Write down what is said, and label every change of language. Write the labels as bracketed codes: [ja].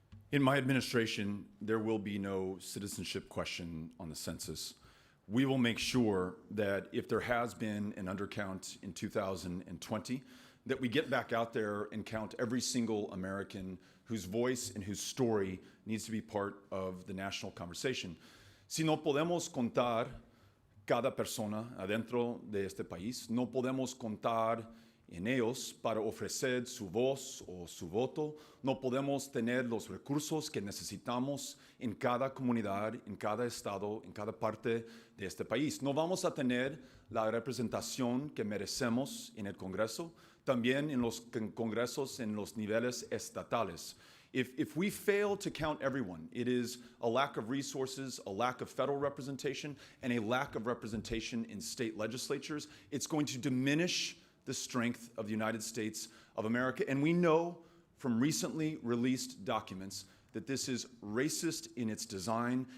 [en] In my administration, there will be no citizenship question on the census. We will make sure that if there has been an undercount in 2020, that we get back out there and count every single American whose voice and whose story needs to be part of the national conversation. [es] Si no podemos contar cada persona adentro de este país, no podemos contar en ellos para ofrecer su voz o su voto, no podemos tener los recursos que necesitamos en cada comunidad, en cada estado, en cada parte de este país. No vamos a tener la representación que merecemos en el Congreso, también en los congresos en los niveles estatales. [en] If we fail to count everyone, it is a lack of resources, a lack of federal representation, and a lack of representation in state legislatures. It's going to diminish the strength of the United States of America. And we know from recently released documents that this is racist in its design.